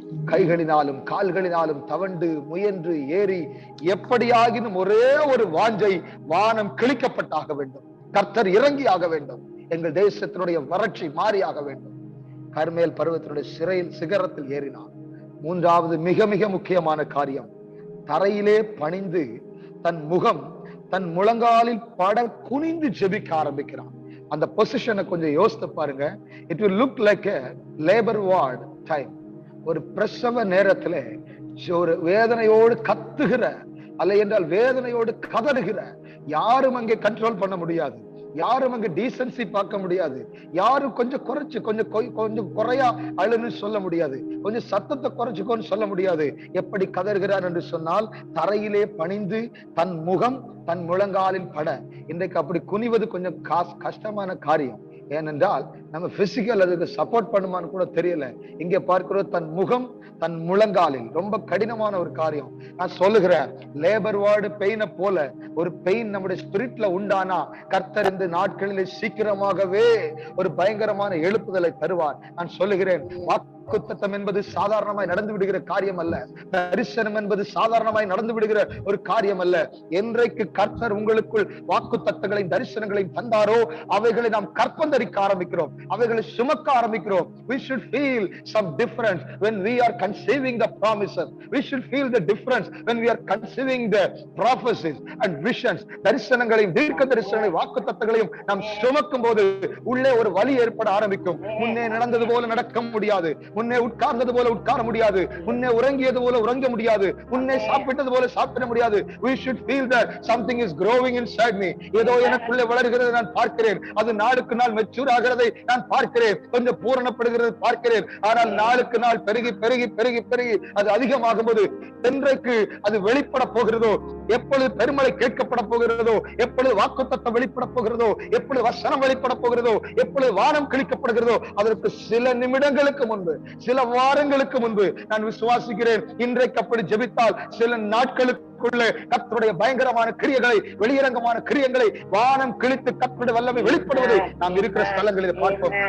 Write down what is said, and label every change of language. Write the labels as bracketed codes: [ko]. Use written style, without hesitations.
[ta] கைகளினாலும் கால்களினாலும் தவண்டு முயன்று ஏறி எப்படியாகினும் ஒரே ஒரு வாஞ்சை, வானம் கிழிக்கப்பட்டாக வேண்டும், கர்த்தர் இறங்கி ஆக வேண்டும், எங்கள் தேசத்தினுடைய வறட்சி மாறியாக வேண்டும். கர்மேல் பர்வதத்தினுடைய சிகரத்தில் ஏறினார். மூன்றாவது மிக மிக முக்கியமான காரியம், தரையிலே பணிந்து தன் முகம் தன் முழங்காலில் பட குனிந்து ஜெபிக்க ஆரம்பிக்கிறான். அந்த பொசிஷனை கொஞ்சம் யோசித்து பாருங்க. [en] It will look like a labor ward time. [ta] ஒரு பிரசவ நேரத்துல ஒரு வேதனையோடு கத்துகிற, அல்ல என்றால் வேதனையோடு கதறுகிற, யாரும் அங்கே கண்ட்ரோல் பண்ண முடியாது, யாரும் அங்க டீசன்சி பார்க்க முடியாது, யாரும் கொஞ்சம் குறைச்சு கொஞ்சம் குறையா அழுன்னு சொல்ல முடியாது, கொஞ்சம் சத்தத்தை குறைச்சுக்கோன்னு சொல்ல முடியாது. எப்படி கதறுகிறார் என்று சொன்னால் தரையிலே பணிந்து தன் முகம் தன் முழங்காலில் பட. இன்றைக்கு அப்படி குனிவது கொஞ்சம் கஷ்டமான காரியம். ஏனென்றால் நம்ம பிசிக்கல் அதுக்கு சப்போர்ட் பண்ணுமான்னு கூட தெரியல. இங்க பார்க்கிறோம் தன் முகம் தன் முழங்காலில். ரொம்ப கடினமான ஒரு காரியம். நான் சொல்லுகிறேன், லேபர் வார்டு பெயினை போல ஒரு பெயின் நம்முடைய ஸ்பிரிட்ல உண்டானா கர்த்தர் இந்த நாட்களிலே சீக்கிரமாகவே ஒரு பயங்கரமான எழுப்புதலை தருவார். நான் சொல்லுகிறேன், வாக்குத்தத்தம் என்பது சாதாரணமாய் நடந்து விடுகிற காரியம் அல்ல. தரிசனம் என்பது சாதாரணமாய் நடந்து விடுகிற ஒரு காரியம் அல்ல. என்றைக்கு கர்த்தர் உங்களுக்குள் வாக்குத்தத்தங்களையும் தரிசனங்களையும் தந்தாரோ அவைகளை நாம் கற்பந்தரிக்க ஆரம்பிக்கிறோம், அவைகளை சுமக்க ஆரம்பிக்கிறோம். [en] We should feel some difference when we are conceiving the promises. We should feel the difference when we are conceiving the prophecies and visions. [ta] தரிசனங்களையும் தீர்க்க தரிசனங்களையும் வாக்குத்தத்தங்களையும் நாம் சுமக்கும் போது உள்ளே ஒரு வலி ஏற்பட ஆரம்பிக்கும். முன்னே நடந்தது போல நடக்க முடியாது, முன்னே உட்கார்ந்தது போல உட்கார முடியாது, முன்னே உறங்கியது போல உறங்க முடியாது, முன்னே சாப்பிட்டது போல சாப்பிட முடியாது. [en] We should feel that something is growing inside me. [ta] ஏதோ எனக்குள்ளே வளர்கிறது நான் பார்க்கிறேன். அது நாளுக்கு நாள் மெச்சூர் ஆகிறதை நான் பார்க்கிறேன், கொஞ்சம் பூரணப்படுகிறது பார்க்கிறேன். ஆனால் நாளுக்கு நாள் பெருகி பெருகி பெருகி பெருகி அது அதிகமாகும் போது என்றைக்கு அது வெளிப்பட போகிறதோ, எப்பொழுது பெருமழை கேட்கப்பட போகிறதோ, எப்பொழுது வாக்குத்தத்தம் வெளிப்பட போகிறதோ, எப்பொழுது வசனம் வெளிப்பட போகிறதோ, எப்பொழுது வானம் கிழிக்கப்படுகிறதோ, அதற்கு சில நிமிடங்களுக்கு முன்பு, சில வாரங்களுக்கு முன்பு நான் விசுவாசிக்கிறேன், இன்றைக்கு அப்படி ஜெபித்தால் சில நாட்களுக்குள்ளே கர்த்தருடைய பயங்கரமான கிரியைகளை, வெளியரங்கமான கிரியைகளை வானம் கிழித்து கர்த்தருடைய வல்லமை வெளிப்படுவதை நாம் இருக்கிற ஸ்தலங்களில் பார்ப்போம்.